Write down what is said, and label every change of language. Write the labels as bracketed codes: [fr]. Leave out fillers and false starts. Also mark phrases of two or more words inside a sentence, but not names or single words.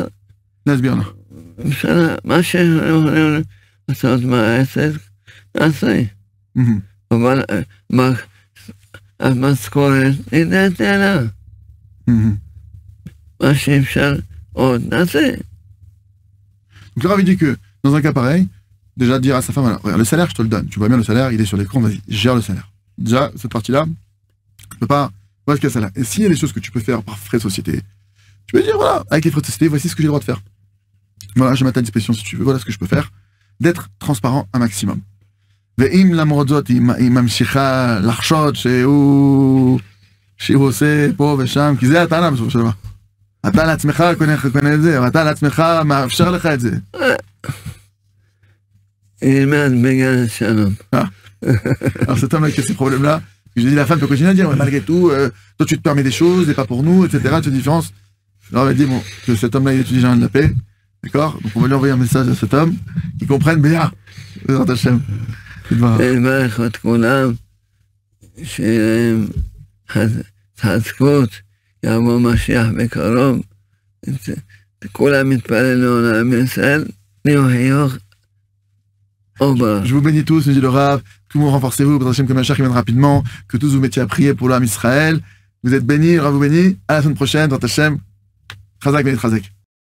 [he] להסביר לה. אפשר, מה שיכולים לעשות מהעסק, נעשה. אבל המשכורת היא נתנה. מה שאפשר עוד נעשה. [fr] Donc le Rav dit que dans un cas pareil, déjà dire à sa femme, voilà, regarde, le salaire je te le donne, tu vois bien le salaire, il est sur l'écran, vas-y, gère le salaire. Déjà, cette partie-là, tu peux pas, voilà ce qu'il y a salaire. Et s'il y a des choses que tu peux faire par frais de société, tu peux dire, voilà, avec les frais de société, voici ce que j'ai le droit de faire. Voilà, je mets à ta disposition si tu veux, voilà ce que je peux faire. D'être transparent un maximum. [he] ואם למרות זאת היא ממשיכה לחשוד שהוא עושה פה ושם, כי זה הטענה בסופו של דבר. אתה לעצמך קונה את זה, ואתה לעצמך מאפשר לך את זה. ילמד בגלל השלום. [fr] Alors cet homme-là qui a ces problèmes-là, j'ai dit la femme peut continuer à dire, malgré tout, toi tu te permets des choses, et pas pour nous, etc. Cette différence. Alors elle a dit, bon, que cet homme-là il étudie de la paix, d'accord? Donc on va lui envoyer un message à cet homme, qui comprenne bien, [he] בעזרת השם. לברך את כולם, שיהיה להם התחזקות, יבוא משיח בקרוב, כולם מתפללו לעם ישראל, חיוך או ברכה. [fr] Je vous bénis tous, nous dit le Rav, tout le monde renforcez-vous, pour Hachem que Mashiach vienne rapidement, que tous vous mettiez à prier pour l'âme Israël. Vous êtes bénis, le Rav vous bénit, à la semaine prochaine, dans Hachem, Chazak, bénit Chazak.